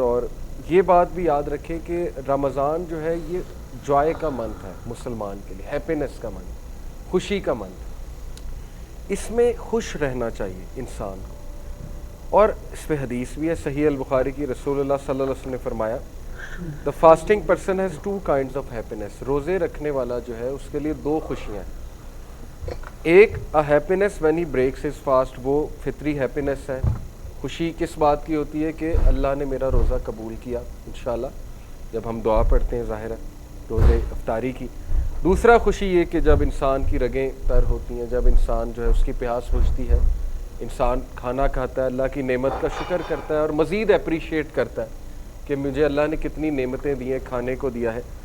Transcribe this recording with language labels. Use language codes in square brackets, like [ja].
[ur] اور یہ بات بھی یاد رکھیں کہ رمضان جو ہے یہ جوائے کا منتھ ہے مسلمان کے لیے، ہیپینس کا منتھ، خوشی کا منتھ. اس میں خوش رہنا چاہیے انسان کو. اور اس پہ حدیث بھی ہے صحیح البخاری کی، رسول اللہ صلی اللہ علیہ وسلم نے فرمایا: [en] The fasting person has 2 kinds of happiness. [ur] روزے رکھنے والا جو ہے اس کے لیے 2 خوشیاں ہیں. ایک [en] happiness when he breaks his fast، [ur] وہ فطری happiness ہے. خوشی کس بات کی ہوتی ہے کہ اللہ نے میرا روزہ قبول کیا انشاءاللہ، جب ہم دعا پڑھتے ہیں ظاہر ہے روزے افطاری کی. دوسرا خوشی یہ کہ جب انسان کی رگیں تر ہوتی ہیں، جب انسان جو ہے اس کی پیاس بجھتی ہے، انسان کھانا کھاتا ہے، اللہ کی نعمت کا شکر کرتا ہے، اور مزید اپریشیٹ کرتا ہے کہ مجھے اللہ نے کتنی نعمتیں دی ہیں، کھانے کو دیا ہے.